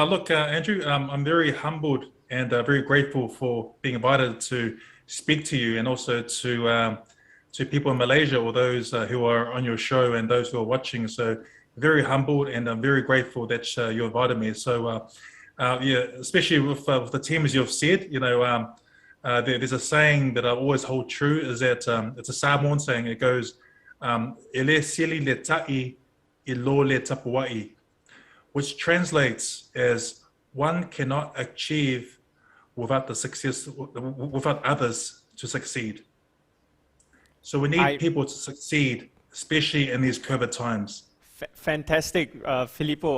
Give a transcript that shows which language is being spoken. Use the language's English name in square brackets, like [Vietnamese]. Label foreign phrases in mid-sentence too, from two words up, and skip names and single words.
[English] Look, Andrew, I'm very humbled and very grateful for being invited to speak to you, and also to people in Malaysia, or those who are on your show and those who are watching. So very humbled, and I'm very grateful that you invited me. So yeah, especially with the teams you've said, there's a saying that I always hold true, is that it's a Samoan saying. It goes, [Samoan] ele sili le ta'i, ilo le tapua'i, [English] which translates as one cannot achieve without others to succeed. So we need people to succeed, especially in these COVID times. Fantastic, Filipo.